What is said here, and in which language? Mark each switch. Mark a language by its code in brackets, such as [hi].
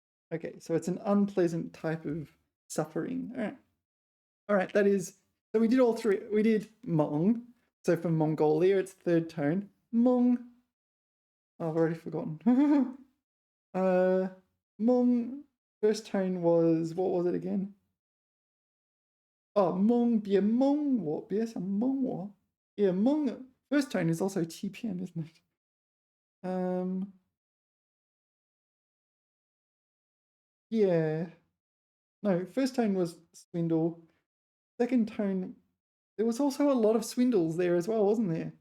[en] Okay, so it's an unpleasant type of suffering. All right. All right, that is, so we did all three. We did Hmong. So for Mongolia, it's third tone. Hmong. Oh, I've already forgotten. Hmong, first tone was, what was it again? [zh] Oh, 蒙，别蒙我，别想蒙我。 [en] Yeah, 蒙. First tone is also 欺骗, isn't it? Yeah. No, first tone was swindle. Second tone, there was also a lot of swindles there as well, wasn't there?